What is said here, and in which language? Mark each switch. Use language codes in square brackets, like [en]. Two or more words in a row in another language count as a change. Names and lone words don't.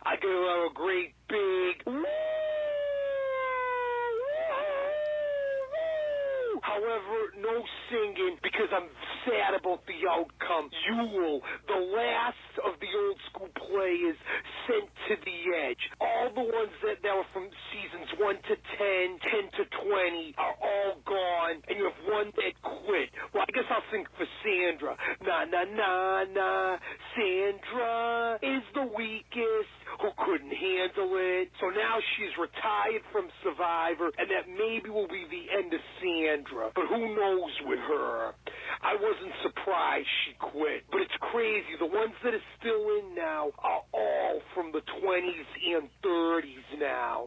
[en] I got a great big however, no singing because I'm sad about the outcome. Yule, the last of the old school players sent to the edge. All the ones that were from seasons 1 to 10, 10 to 20 are all gone, and you have one that quit. Well, I guess I'll sing for Sandra. Na, na, na, na. Sandra is the weakest who couldn't handle it. So now she's retired from Survivor, and that maybe will be the end of Sandra. But who knows with her? I wasn't surprised she quit. But it's crazy. The ones that are still in now are all from the 20s and 30s now.